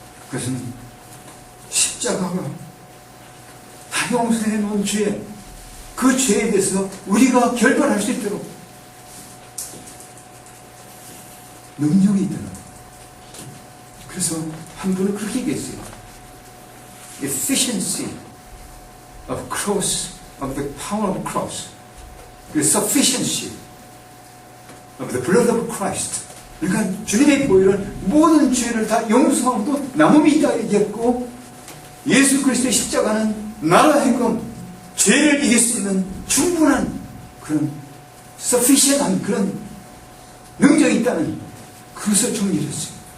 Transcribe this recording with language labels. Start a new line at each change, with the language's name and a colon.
Korean: 그것은 십자가가 다 용서해 놓은 죄, 그 죄에 대해서 우리가 결단할 수 있도록 능력이 있다는 거예요. 그래서 한 분은 그렇게 얘기했어요.
English: Efficiency of cross, of the power of cross, the sufficiency of the blood of Christ.
Korean: 그러니까 주님의 보혈은 모든 죄를 다 용서하고 남음이 있다 얘기했고, 예수 그리스도의 십자가는 나로 하여금 죄를 이길 수 있는 충분한 그런 sufficient한 그런 능력이 있다는 그것을 정리했어요.